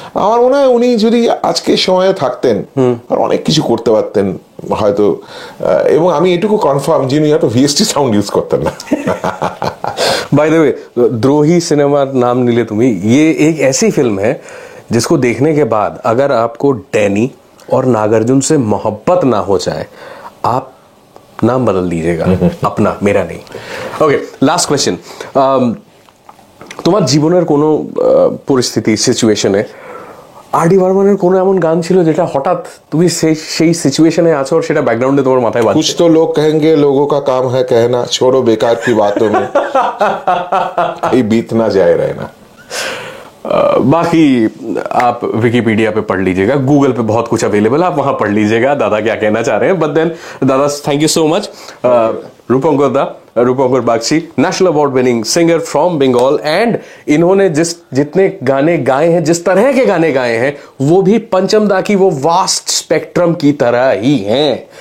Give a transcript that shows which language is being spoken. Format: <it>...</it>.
<bn>আমার মনে হয় উনি যদি আজকে সময়ে থাকতেন আর অনেক কিছু করতে পারতেন হয়তো। এবং আমি এটুকু কনফার্ম যিনি হয়তো ভিএসটি সাউন্ড ইউজ করতেন না।</bn> <en>by the way,</en> <hi>द्रोही सिनेमा नाम ले तुम्हें, ये एक ऐसी फिल्म है जिसको देखने के बाद अगर आपको डैनी और नागार्जुन से मोहब्बत ना हो जाए, आप नाम बदल दीजिएगा अपना, मेरा नहीं।</hi> <en>Okay, last question.</en> <bn>তোমার জীবনের কোনো পরিস্থিতি, সিচুয়েশনে আর.ডি. বর্মনের কোনো এমন গান ছিল যেটা হঠাৎ তুমি সেই সিচুয়েশনে আছো আর সেটা ব্যাকগ্রাউন্ডে তোমার মাথায় বাজছে?</bn> <hi>कुछ तो लोग कहेंगे, लोगों का काम है कहना, छोड़ो बेकार की बातों में ये बीत ना जाए रहना। बाकी आप विकिपीडिया पे पढ़ लीजिएगा, गूगल पे बहुत कुछ अवेलेबल है, आप वहां पढ़ लीजिएगा दादा क्या कहना चाह रहे हैं।</hi> <en>But then दादा, thank you so much.</en> <hi>रूपंकर Bagchi,</hi> <en>national award winning singer from Bengal, and</en> <hi>इन्होंने जितने गाने गाए हैं, जिस तरह के गाने गाए हैं, वो भी पंचम दा की वो वास्ट स्पेक्ट्रम की तरह ही हैं।</hi>